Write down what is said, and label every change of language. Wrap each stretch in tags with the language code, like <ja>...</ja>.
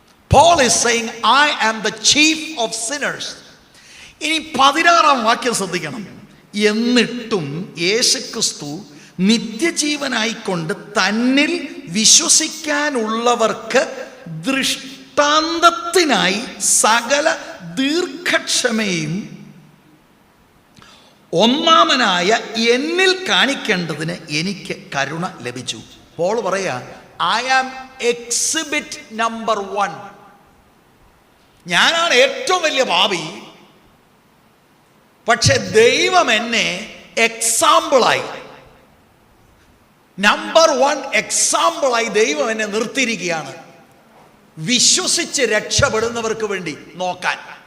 <en>Paul is saying, I am the chief of sinners.</en> <ml>ഇനി 16-ാം വാക്യം ശ്രദ്ധിക്കണം. എന്നിട്ടും യേശുക്രിസ്തു നിത്യജീവനായിക്കൊണ്ട് തന്നിൽ വിശ്വസിക്കാനുള്ളവർക്ക് ദൃഷ്ടാന്തത്തിനായി സകല ദീർഘക്ഷമയും ഒന്നാമനായ എന്നിൽ കാണിക്കേണ്ടതിന് എനിക്ക് കരുണ ലഭിച്ചു. പോൾ പറയാ,</ml> <en>I am exhibit number 1.</en> <ml>ഞാനാണ് ഏറ്റവും വലിയ പാപി, പക്ഷെ ദൈവം എന്നെ എക്സാമ്പിളായി, നമ്പർ 1 എക്സാമ്പിളായി ദൈവം എന്നെ നിർത്തിയിരിക്കുകയാണ്, വിശ്വസിച്ച് രക്ഷപ്പെടുന്നവർക്ക് വേണ്ടി നോക്കാൻ.</ml>